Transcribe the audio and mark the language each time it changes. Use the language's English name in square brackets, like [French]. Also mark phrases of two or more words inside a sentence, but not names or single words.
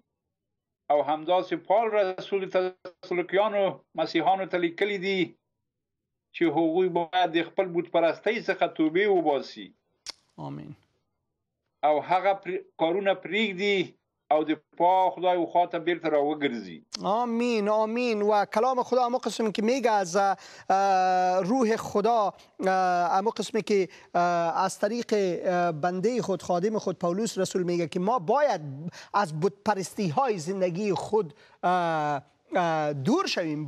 [Pashto] او همداسې پال رسول تسلوکیانو مسیحانو ته لیکلي دي چې هغوی باید د خپل بت پرستۍ څخه توبې وباسي. [Persian] آمین. [Pashto] او هغه کارونه پرېږدي او د خدای و خواته بیرته راوګرځي. [Persian] آمین آمین. و کلام خدا همون قسمی که میگه از روح خدا، همون قسمی که از طریق بنده خود، خادم خود پولس رسول میگه که ما باید از بت پرستی های زندگی خود دور شویم.